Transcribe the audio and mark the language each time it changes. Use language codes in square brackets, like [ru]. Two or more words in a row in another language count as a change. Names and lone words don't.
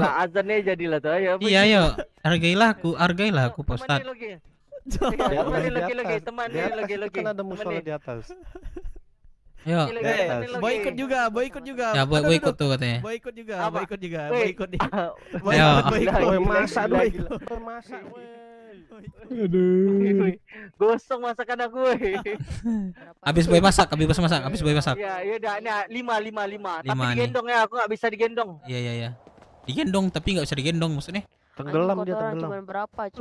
[id] azannya jadilah tuh. Ayo. Iya, ayo. Hargailah aku, Pak Ustaz. Temani lagi. Temani lagi. Kan ada musola di atas. Ayo. Boy ikut juga. Ya, boy ikut tuh katanya. Boy ikut juga. Apa? Boy ikut nih. Ayo. Boy masak, boy. Boy masak, boy. Aduh. Gosong masakan aku. Habis boy masak. Ya udah, ini 5. Tapi Lima nih. digendong ya, aku nggak bisa digendong. Iya. Digendong tapi nggak bisa digendong maksudnya. Tenggelam dia, Kotoran tenggelam. cuma berapa, Cok?